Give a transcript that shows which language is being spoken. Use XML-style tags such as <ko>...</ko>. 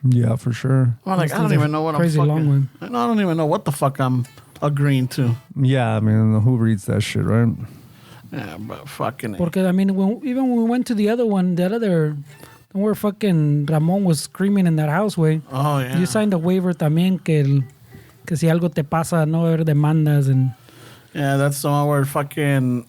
<en>Yeah, for sure. I'm like, I don't even know what I'm fucking... Long one. I don't even know what the fuck I'm agreeing to. Yeah, I mean, who reads that shit, right? Yeah, but fucking... Porque, I mean, even when we went to the other one, where fucking Ramon was screaming in that house, way. Oh, yeah.</en> <es>You signed a waiver también que si algo te pasa, no haber demandas and...</es> <en>Yeah, that's the one where fucking...</en>